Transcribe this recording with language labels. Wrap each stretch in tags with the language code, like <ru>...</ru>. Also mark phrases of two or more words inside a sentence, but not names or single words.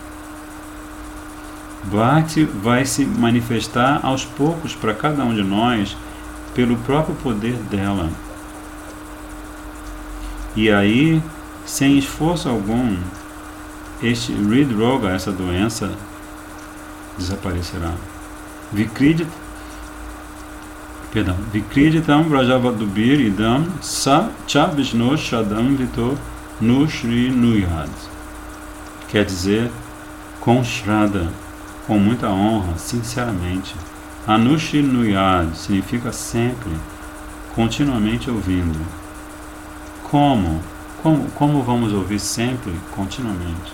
<pt>Bhakti vai se manifestar aos poucos para cada um de nós pelo próprio poder dela. E aí, sem esforço algum, este</pt> <sa>Hrid Roga,</sa> <pt>essa doença, desaparecerá.</pt> <sa>Vikriditam Brajavadubir idam sa cha Vishnu Shradam Vito nu Shri Nuyad.</sa> <pt>Quer dizer, com Shraddha, com muita honra, sinceramente.</pt> <sa>Anushri Nuyad</sa> <pt>significa sempre, continuamente ouvindo. Como vamos ouvir sempre, continuamente?</pt>